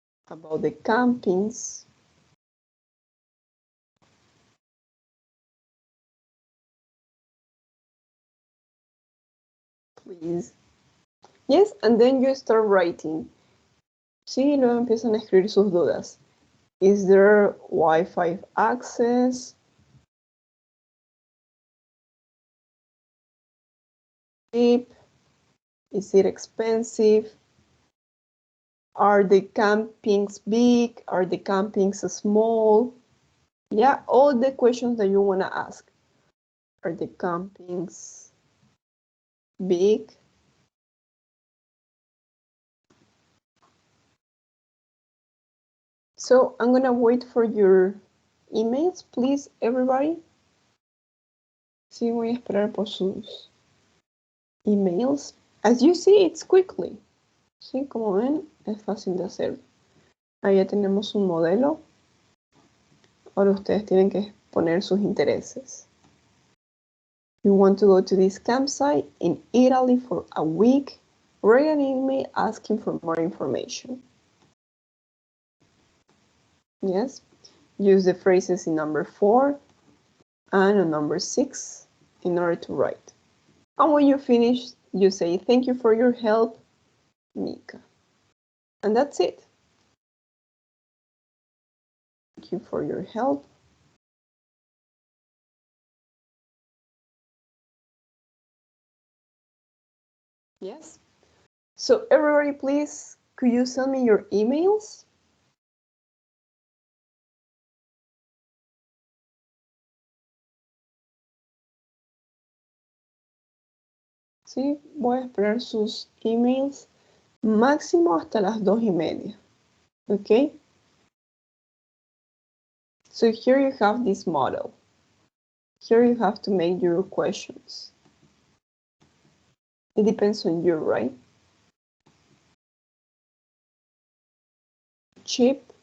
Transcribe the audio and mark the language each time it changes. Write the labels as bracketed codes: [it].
[en] About the campings. Please. Yes, and then you start writing. [es] Sí, luego empiezan a escribir sus dudas. [en] Is there Wi-Fi access? Cheap? Is it expensive? Are the campings big? Are the campings small? Yeah, all the questions that you want to ask. Are the campings big? So I'm going to wait for your emails, please, everybody. [es] Sí, voy a esperar por sus emails. [en] As you see, it's quickly. [es] Sí, como ven, es fácil de hacer. Ahí ya tenemos un modelo. Ahora ustedes tienen que poner sus intereses. [en] You want to go to this campsite in Italy for a week? Write an email asking for more information. Yes. Use the phrases in number 4 and on number 6 in order to write. And when you finish, you say, thank you for your help, Mika. And that's it. Thank you for your help. Yes. So everybody, please, could you send me your emails? [es] Sí, voy a esperar sus emails máximo hasta las 2:30. [en] Okay? So here you have this model. Here you have to make your questions. It depends on you, right? Cheap.